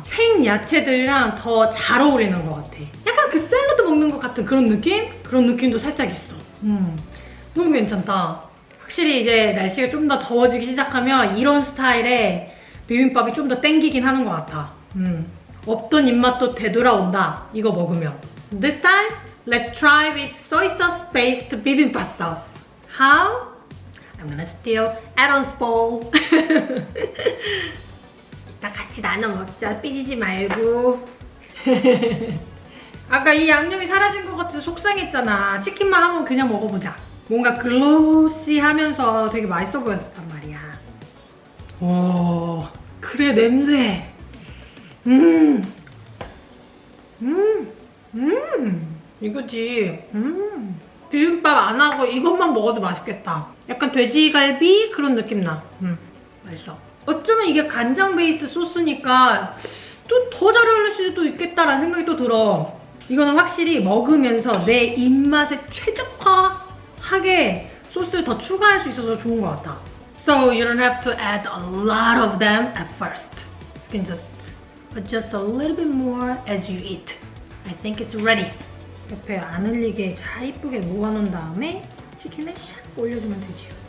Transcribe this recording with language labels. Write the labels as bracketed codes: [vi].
[ko] 생야채들이랑 더 잘 어울리는 것 같아. 약간 그 샐러드 먹는 것 같은 그런 느낌? 그런 느낌도 살짝 있어. 너무 괜찮다. 확실히 이제 날씨가 좀 더 더워지기 시작하면 이런 스타일의 비빔밥이 좀 더 땡기긴 하는 것 같아. 없던 입맛도 되돌아온다. 이거 먹으면. [en] This time, let's try with soy sauce based bibimbap sauce. How? I'm gonna steal Aaron's bowl. [ko] 이따 같이 나눠 먹자. 삐지지 말고. 아까 이 양념이 사라진 것 같아서 속상했잖아. 치킨만 한번 그냥 먹어보자. 뭔가 글로시하면서 되게 맛있어 보였단 말이야. 오, 그래 냄새. 이거지. 비빔밥 안 하고 이것만 먹어도 맛있겠다. 약간 돼지갈비 그런 느낌 나. 맛있어. 어쩌면 이게 간장 베이스 소스니까 또 더 잘 어울릴 수도 있겠다라는 생각이 또 들어. 이거는 확실히 먹으면서 내 입맛에 최적화하게 소스를 더 추가할 수 있어서 좋은 것 같아. [en] So you don't have to add a lot of them at first. You can just but just a little bit more as you eat. I think it's ready. [ko] 옆에 안 흘리게 잘 이쁘게 모아놓은 다음에 치킨을 샥 올려주면 되지요.